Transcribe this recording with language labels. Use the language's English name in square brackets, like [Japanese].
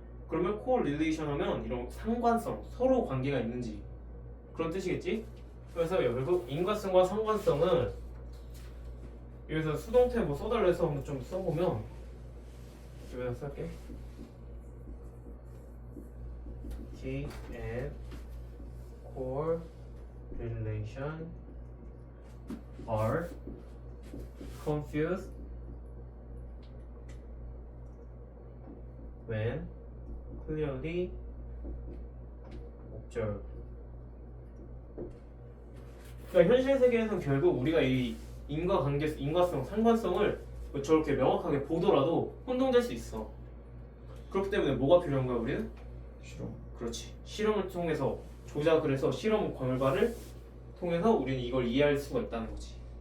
[Korean] 그러면 correlation 하면 이런 상관성, 서로 관계가 있는지 그런 뜻이겠지? 그래서 결국 인과성과 상관성은 여기서 수동태 뭐 써달라 해서 한번 좀 써보면, 여기다 쓸게. [English] T and correlation are confused when clearly observed. [Korean] 그러니까 현실 세계에서는 결국 우리가 이 인과관계, 인과성, 상관성을 저렇게 명확하게 보더라도 혼동될 수 있어. 그렇기 때문에 뭐가 필요한 거야 우리는? 실험. 그렇지. 실험을 통해서 조작을 해서 실험 결과를 통해서 우리는 이걸 이해할 수가 있다는 거지.